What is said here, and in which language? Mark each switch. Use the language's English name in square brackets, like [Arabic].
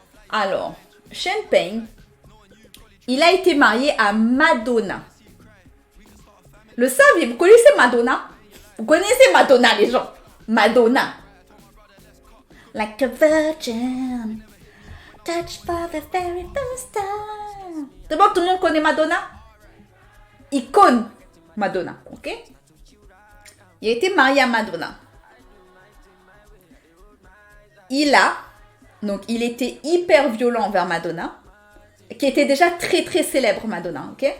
[French] Alors, Sean Payne, il a été marié à Madonna. Le savez, vous connaissez Madonna? Vous connaissez Madonna, les gens? Madonna. [English] Like a virgin, touched for the very first time. [French] D'abord, tout le monde connaît Madonna? Icône Madonna, ok? Il a été marié à Madonna. Il était hyper violent envers Madonna, qui était déjà très très célèbre, Madonna, ok?